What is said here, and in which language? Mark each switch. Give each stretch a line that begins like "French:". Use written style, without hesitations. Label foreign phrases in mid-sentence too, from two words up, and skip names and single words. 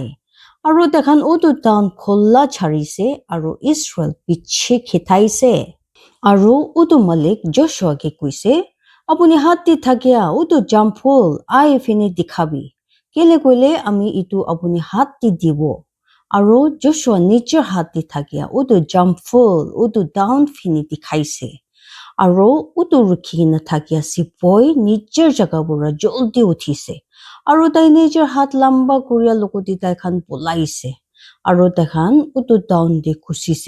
Naga Pidgin: Aro taikhan utu town kholla charise aro Israel pichi khitaise. Aro utu malik Joshua ke kuise apuni hati thakia utu jampul ai fini dikhabi. Kele koile ami itu apuni hati dibo. Aro Joshua nature hati thakia utu jampul utu down fini dikhaise. Aro utu rukhina thakia sipoi nature jaga bura joldi uthise. Aro tai nature hat lamba kuria lokoti tai khan polaise. Aro tai khan utu down de kusise.